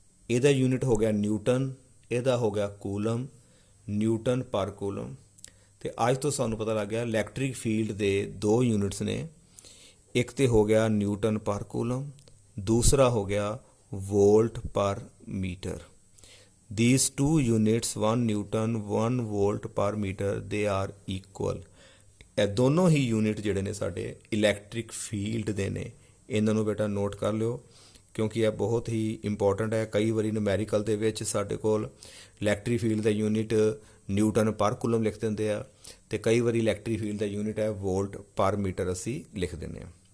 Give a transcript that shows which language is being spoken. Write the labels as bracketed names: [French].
[Punjabi] ਇਹਦਾ ਯੂਨਿਟ ਹੋ ਗਿਆ ਨਿਊਟਨ, ਇਹਦਾ ਹੋ ਗਿਆ ਕੂਲਮ, ਨਿਊਟਨ ਪਰ ਕੂਲਮ। ਅਤੇ ਅੱਜ ਤੋਂ ਸਾਨੂੰ ਪਤਾ ਲੱਗ ਗਿਆ ਇਲੈਕਟ੍ਰਿਕ ਫੀਲਡ ਦੇ ਦੋ ਯੂਨਿਟਸ ਨੇ, ਇੱਕ ਤਾਂ ਹੋ ਗਿਆ ਨਿਊਟਨ ਪਰ ਕੂਲਮ, ਦੂਸਰਾ ਹੋ ਗਿਆ ਵੋਲਟ ਪਰ metre. [English] These two units, 1 Newton, 1 volt per meter, they are equal। [Punjabi] ਇਹ ਦੋਨੋਂ ਹੀ ਯੂਨਿਟ ਜਿਹੜੇ ਨੇ ਸਾਡੇ ਇਲੈਕਟ੍ਰਿਕ ਫੀਲਡ ਦੇ ਨੇ। ਇਹਨਾਂ ਨੂੰ ਬੇਟਾ ਨੋਟ ਕਰ ਲਿਓ ਕਿਉਂਕਿ ਇਹ ਬਹੁਤ ਹੀ ਇੰਪੋਰਟੈਂਟ ਹੈ। ਕਈ ਵਾਰੀ ਨੂਮੈਰੀਕਲ ਦੇ ਵਿੱਚ ਸਾਡੇ ਕੋਲ ਇਲੈਕਟ੍ਰਿਕ ਫੀਲਡ ਦਾ ਯੂਨਿਟ ਨਿਊਟਨ ਪਰ ਕੂਲਮ ਲਿਖ ਦਿੰਦੇ ਆ ਅਤੇ ਕਈ ਵਾਰੀ ਇਲੈਕਟ੍ਰਿਕ ਫੀਲਡ ਦਾ ਯੂਨਿਟ ਹੈ ਵੋਲਟ ਪਰ ਮੀਟਰ ਅਸੀਂ ਲਿਖ ਦਿੰਦੇ ਹਾਂ।